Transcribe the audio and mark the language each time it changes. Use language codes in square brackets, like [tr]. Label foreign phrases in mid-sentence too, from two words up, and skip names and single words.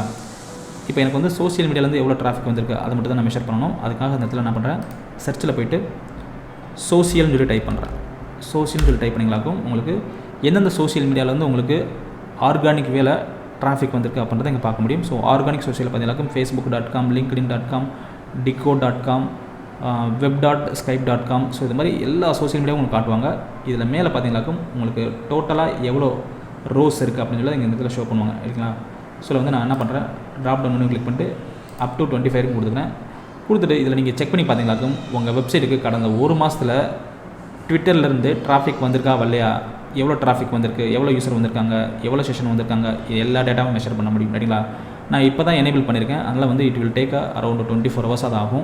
[ta] இப்போ எனக்கு வந்து [en] social mediaவிலேருந்து [ta] எவ்வளோ டிராஃபிக் வந்திருக்கு அதை மட்டும் தான் நான் மெஷர் பண்ணணும். அதுக்காக அந்த இடத்துல என்ன பண்ணுறேன், சர்ச்சில் போய்ட்டு சோசியல்னு சொல்லி டைப் பண்ணுறேன். சோசியல்னு சொல்லி டைப் பண்ணிங்களாக்கும் உங்களுக்கு எந்தெந்த [en] social mediaவிலேருந்து [ta] உங்களுக்கு [en] organic வேலை traffic [ta] வந்திருக்கு அப்படின்றத இங்கே பார்க்க முடியும். [en] so organic social [ta] பார்த்தீங்கன்னாக்கும் facebook.com, linkedin.com, decode.com, web.skype.com. ஸோ இது மாதிரி எல்லா [en] social mediaவும் [ta] உங்களுக்கு காட்டுவாங்க. இதில் மேலே பார்த்தீங்கன்னாக்கும் உங்களுக்கு டோட்டலாக எவ்வளோ ரோஸ் இருக்குது அப்படின்னு சொல்லி இங்கே இந்த இடத்துல ஷோ பண்ணுவாங்க. இல்லைங்களா? ஸோ வந்து நான் என்ன பண்ணுறேன், [en] drop down menu click [ta] பண்ணிட்டு [en] up to 25 [ta] கொடுத்துக்கிறேன். கொடுத்துட்டு இதில் நீங்கள் செக் பண்ணி பார்த்தீங்கன்னாக்கும் உங்கள் வெப்சைட்டுக்கு கடந்த 1 மாதத்தில் ட்விட்டர்லேருந்து டிராஃபிக் வந்திருக்கா வரலையா, எவ்வளோ டிராஃபிக் வந்திருக்கு, எவ்வளோ யூசர் வந்திருக்காங்க, எவ்வளோ செஷன் வந்திருக்காங்க, இது எல்லா [en] dataவும் measure [ta] பண்ண முடியும். ரைட்டுங்களா? நான் இப்போ தான் எனேபிள் பண்ணியிருக்கேன். அதனால் வந்து [en] it will take around 24 hours [ta] அது ஆகும்.